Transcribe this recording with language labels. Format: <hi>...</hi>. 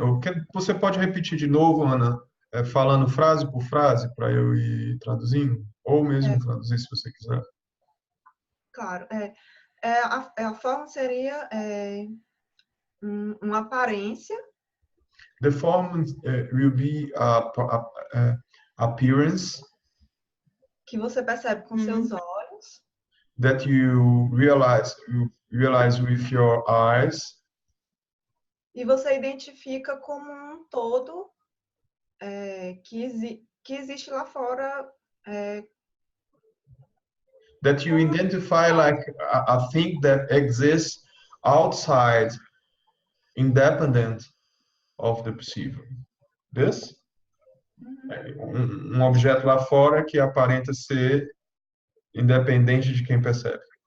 <pt>Ou você pode repetir de novo, Ana, falando frase por frase para eu ir traduzindo? Ou mesmo traduzir, se você quiser. Claro. A forma seria uma aparência.</pt> <en>The form will be appearance.</en> <pt>Que você percebe com seus olhos.</pt> <en>That you realize with your eyes.</en> <pt>E você identifica como um todo que existe lá fora.</pt> <en>That you identify like a thing that exists outside independent of the perceiver. This?</en> <pt>Objeto lá fora que aparenta ser independente de quem percebe.</pt>